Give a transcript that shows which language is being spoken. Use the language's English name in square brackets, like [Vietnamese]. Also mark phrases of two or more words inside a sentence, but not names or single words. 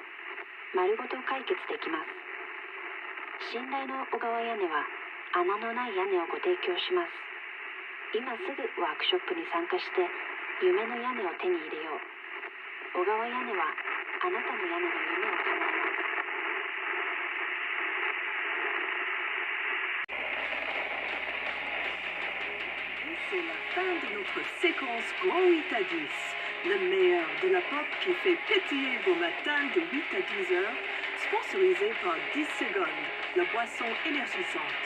[Japanese] 丸ごと解決できます。信頼の小川屋根は穴のない屋根をご提供します。今すぐワークショップに参加して夢の屋根を手に入れよう。小川屋根はあなたの屋根の夢を叶えます。 [French] C'est la fin de notre séquence Grand 8 à 10. Le meilleur de la pop qui fait pétiller vos matins de 8 à 10 heures, sponsorisé par 10 secondes, la boisson énergisante.